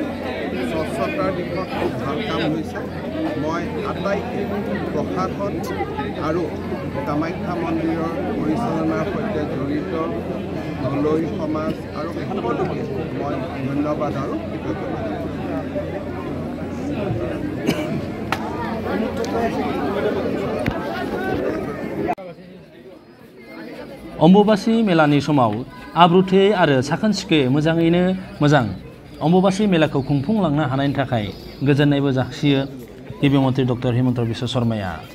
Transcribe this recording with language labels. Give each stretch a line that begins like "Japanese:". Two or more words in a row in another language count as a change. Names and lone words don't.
Assamese: স্বচ্ছতাৰ দিশত খুব ভাল কাম হৈছে। মই আটাইকে প্ৰশাসন আৰু কামাখ্যা মন্দিৰৰ পৰিচালনাৰ সৈতে জড়িত দলৈ সমাজ আৰু সকলোকে মই ধন্যবাদ আৰু কৃতজ্ঞতা।
Bodo: अम्बुबासि मेलानि समाव आब्रुथि आरो साखोन सिखोन मोजाङैनो मोजां अम्बुबासि मेलाखौ खुंफुंलांनो हानायनि थाखाय गोजोननायबो जासियो गिबि मन्त्रि डक्टर हिमन्त बिश्व शर्माया।